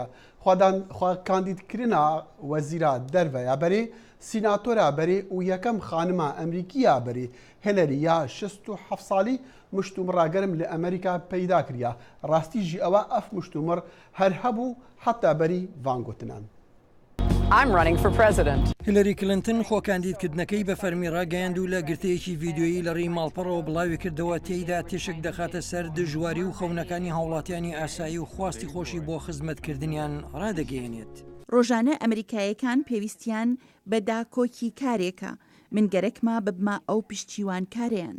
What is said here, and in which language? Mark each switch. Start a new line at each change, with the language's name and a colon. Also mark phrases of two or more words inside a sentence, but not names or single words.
Kurdish: خوا کاندیدکردنا وەزیرە دەرڤەیە بەرێ سیناتۆرە بەرێ و یەکەم خانمە ئەمریکیە بەرێ هیلەری یا 67 ساڵی مشتومڕاگەرم لە ئەمریکا پەیدا کردە. ڕاستیژی ئەوە ئەف مشتومڕ هەر هەبوو حتا بەری ڤانگوتنان.
English: I'm running for president.
Central Kurdish: هیلەری کلنتن خۆ کاندیدکردنەکەی بە فەرمی ڕاگەیاند و لە گرتەیەکی ڤیدیۆیی لە ڕێی ماڵپەڕەوە بڵاوی کردەوە تێیدا تێشک دەخاتە سەر دژواری و خەونەکانی هاوڵاتیانی ئاسایی و خواستی خۆشی بۆ خزمەتکردنیان ڕادەگەیەنێت.
Kurdish: ڕۆژانە ئەمریکایەکان پێویستیان بە داکۆکی کارێکە من گەرەکما ببما ئەو پشتیوان کارێن.